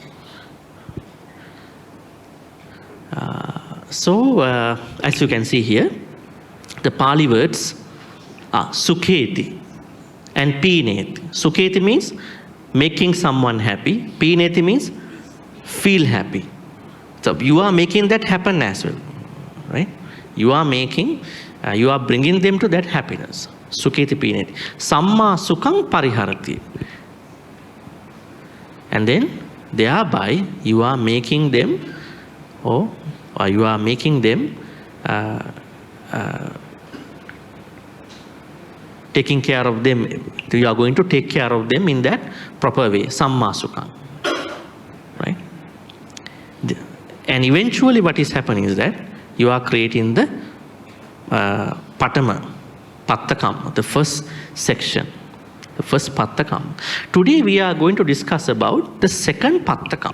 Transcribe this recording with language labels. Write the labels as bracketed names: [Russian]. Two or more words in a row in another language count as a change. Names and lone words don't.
[English] As you can see here, the Pali words are sukheti and pineti. Sukheti means making someone happy. Pineti means feel happy. So you are making that happen as well, right? You are bringing them to that happiness. [Pali] Sukheti pineti. Samma sukham pariharati. [English] And then thereby you are making them, or you are making them taking care of them. You are going to take care of them in that proper way. [Pali] Samma sukham. [English] Right? And eventually what is happening is that you are creating the Pattakama, the first section, the first Pattakama. Today we are going to discuss about the second Pattakama.